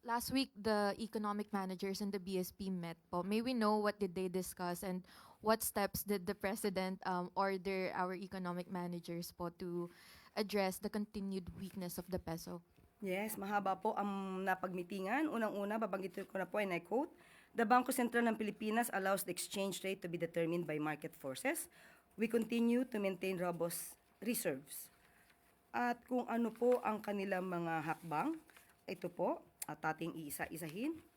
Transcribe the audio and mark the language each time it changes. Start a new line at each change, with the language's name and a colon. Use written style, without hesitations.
English: Last week, the economic managers and the BSP met po. May we know what did they discuss and what steps did the President order our economic managers po to address the continued weakness of the peso? Yes,
Filipino: mahaba po ang napagmitingan. Unang-una, babanggitin ko na po,
English: and I quote, "The Bangko Sentral ng Pilipinas allows the exchange rate to be determined by market forces. We continue to maintain robust reserves."
Filipino: At kung ano po ang kanilang mga hakbang, ito po, at ating iisa-isahin.